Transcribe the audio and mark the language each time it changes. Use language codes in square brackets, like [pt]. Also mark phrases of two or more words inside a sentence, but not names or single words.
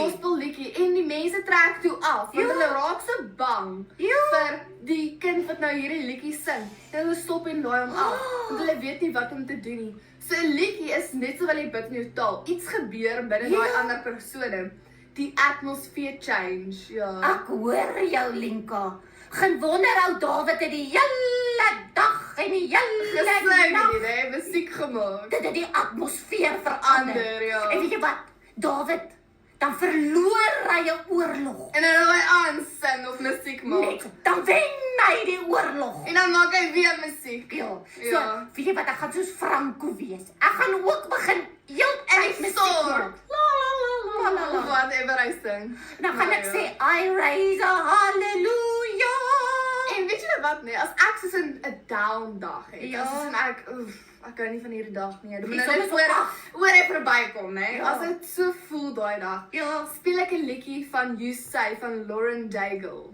[af] gospelliedjie en die mense trek toe af want Ja. hulle raak so bang Ja. vir die kind wat nou hierdie liedjie sing. En hulle stop en laai hom af want hulle weet nie wat om te doen nie. So 'n liedjie is net so wat jy bid in jou taal. Iets gebeur binne daai ander persone. Die [en] atmosphere change, [af] ja. Ek hoor jou, Linka. Geen wonder ou Dawid het die hele dag en die hele Gesluit nag nie, hè, musiek gemaak. dit het die atmosfeer verander. Ander, ja. En weet jy wat? Dawid, dan verloor hy 'n oorlog. En dan hy aansing of musiek maak. Net, dan wen hy die oorlog. En dan maak hy weer musiek. Ja. So, Ja. weet jy wat? Ek gaan soos Franco wees. Ek gaan ook begin heeltyd musiek stort. maak. La la la. Whatever hy sing. Dan gaan ek Ja. sê, [en] I raise a hallelujah. [af] En weet jy wat nee, as ek soos 'n down dag het, Ja. as soos ek hou nie van hierdie dag nie. Dan moet Die nou son net is op oor hy verbykom, né? Ja. As dit so voel daai dag. Ja. Speel ek 'n liedjie van You Say van Lauren Daigle.